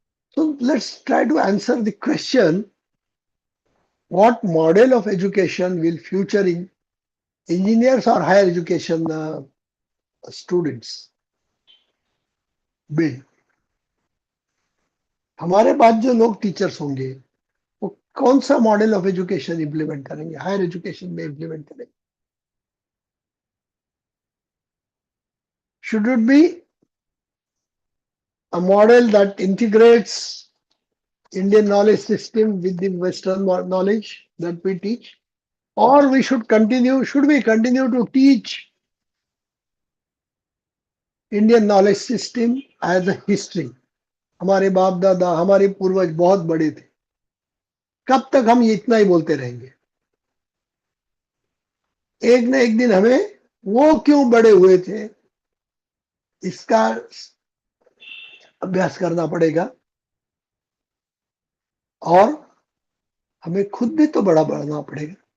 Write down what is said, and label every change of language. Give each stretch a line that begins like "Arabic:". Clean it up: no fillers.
English: So let's try to answer the question, what model of education will future engineers or higher education students build?
Hindi: हमारे बाद जो लोग teachers होंगे वो कौन सा मॉडल ऑफ एजुकेशन इंप्लीमेंट करेंगे, हायर एजुकेशन में इंप्लीमेंट करेंगे?
English: Should it be a model that integrates Indian knowledge system with the Western knowledge that we teach? Or should we continue to teach Indian knowledge system as a history?
Hindi: हमारे बाप दादा, हमारे पूर्वज बहुत बड़े थे, कब तक हम ये इतना ही बोलते रहेंगे? एक न एक दिन हमें वो क्यों बड़े हुए थे इसका अभ्यास करना पड़ेगा, और हमें खुद भी तो बड़ा बनना पड़ेगा.